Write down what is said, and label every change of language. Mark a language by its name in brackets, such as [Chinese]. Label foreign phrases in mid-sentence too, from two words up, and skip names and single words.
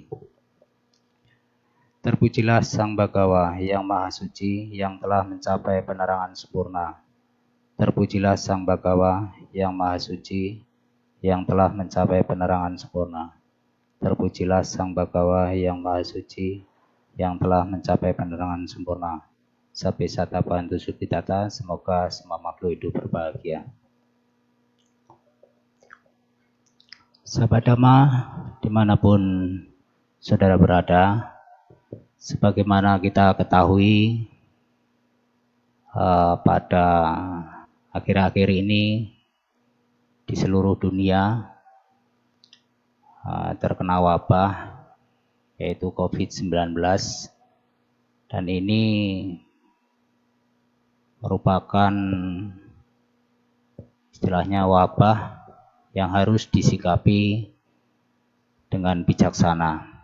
[Indonesian] Terpujilah Sang Bhagawa yang Maha Suci yang telah mencapai penerangan sempurna. Terpujilah Sang Bhagawa yang Maha Suci yang telah mencapai penerangan sempurna. Terpujilah Sang Bhagawa yang Maha Suci yang telah mencapai penerangan sempurna. [Pali] Sabe sata bantu sukitata, [Indonesian] semoga semua makhluk hidup berbahagia. Sahabat Dhamma, dimanapun saudara berada, sebagaimana kita ketahui, pada akhir-akhir ini di seluruh dunia terkena wabah yaitu COVID-19, dan ini merupakan istilahnya wabah yang harus disikapi dengan bijaksana.